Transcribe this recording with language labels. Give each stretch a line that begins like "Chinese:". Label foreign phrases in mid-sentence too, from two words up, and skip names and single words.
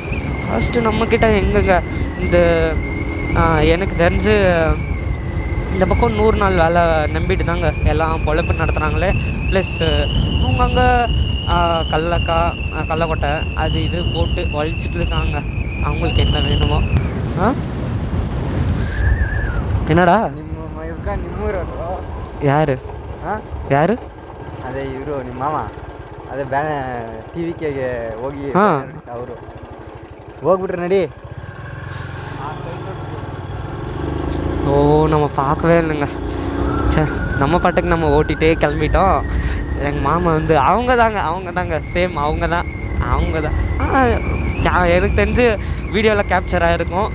Tamil: ஃபஸ்ட்டு நம்மக்கிட்ட எங்கங்க இந்த எனக்கு தெரிஞ்சு இந்த பக்கம் 100 நாள் வேலை நம்பிட்டு தாங்க எல்லாம் பொழப்பு நடத்துகிறாங்களே. ப்ளஸ் அவங்க அங்கே கடலக்கொட்டை அது இது போட்டு வலிச்சிட்டு இருக்காங்க. அவங்களுக்கு என்ன வேணுமோ. என்னடா
Kannada: ಯಾರು ಯಾರು ಅದೇ ಇವರು ನಿಮ್ಮ ಮಾಮ ಅದೇ TVKಗೆ ಹೋಗಿ ಅವರು ಹೋಗ್ಬಿಟ್ರೆ ನಡಿ.
Tamil: ஓ நம்ம பார்க்கவே இல்லைங்க. சே, நம்ம பாட்டுக்கு நம்ம ஓட்டிகிட்டே கிளம்பிட்டோம். எங்கள் மாமா வந்து அவங்க தாங்க சேம் அவங்க தான். எனக்கு தெரிஞ்சு வீடியோவில் கேப்சர் ஆகிருக்கும்.